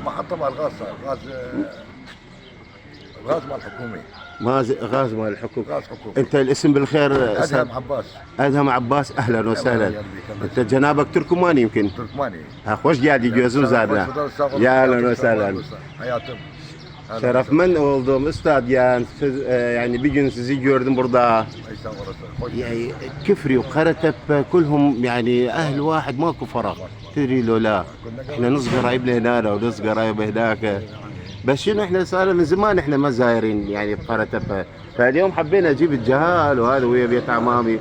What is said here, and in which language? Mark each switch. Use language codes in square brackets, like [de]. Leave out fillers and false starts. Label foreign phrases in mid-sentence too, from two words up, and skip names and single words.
[ar] محطة مال الغاز، صار غاز مال الحكومي. غاز مال الحكومة. غاز حكومي. انت الاسم بالخير؟ أدهم عباس. ادهم عباس، اهلا وسهلا. انت جنابك تركماني يمكن؟ تركماني. خوش قاعد يجوزون زادنا. يا اهلا وسهلا. حياتم. [tr] Şeref men oldum üstad yani yani bir gün sizi gördüm burada. [ar] يعني كفري وقرتب كلهم يعني اهل واحد ماكو فرق. تدري لو لا احنا نصغر قرايبنا هنا ونصغر قرايب هناك، بس شنو احنا صار من زمان احنا ما زايرين يعني بقرتب، فاليوم حبينا اجيب الجهال وهذا ويا بيت عمامي.